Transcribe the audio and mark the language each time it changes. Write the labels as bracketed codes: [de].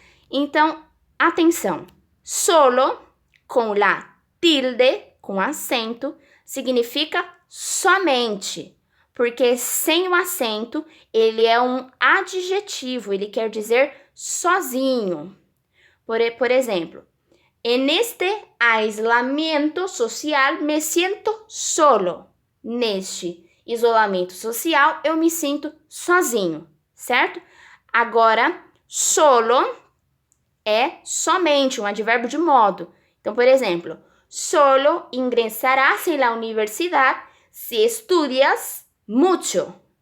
[pt] Então, atenção. Solo, com la tilde, com acento, significa somente. Porque sem o acento, ele é um adjetivo, ele quer dizer sozinho. Por exemplo, [es] en este aislamiento social me siento solo. [pt] Neste isolamento social, eu me sinto sozinho, certo? Agora, solo é somente um advérbio de modo. Então, por exemplo, [es] solo ingresarás en la universidad si estudias mucho.